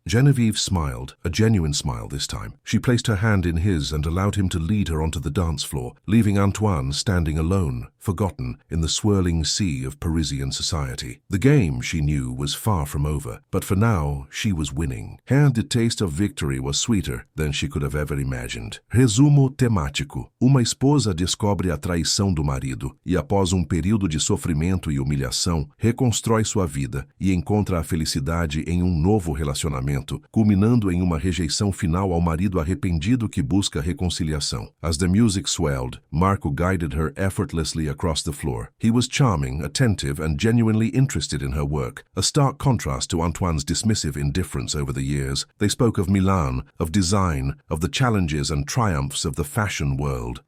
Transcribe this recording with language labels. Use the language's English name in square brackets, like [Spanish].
[English] Geneviève smiled, a genuine smile this time. She placed her hand in his and allowed him to lead her onto the dance floor, leaving Antoine standing alone, forgotten, in the swirling sea of Parisian society. The game, she knew, was far from over, but for now, she was winning. And the taste of victory was sweeter than she could have ever imagined. [Portuguese] Resumo temático. Uma esposa descobre a traição do marido e, após período de sofrimento e humilhação, reconstrói sua vida e encontra a felicidade em novo relacionamento, culminando em uma rejeição final ao marido arrependido que busca reconciliação. [English] As the music swelled, Marco guided her effortlessly across the floor. He was charming, attentive, and genuinely interested in her work, a stark contrast to Antoine's dismissive indifference over the years. They spoke of Milan, of design, of the challenges and triumphs of the fashion world.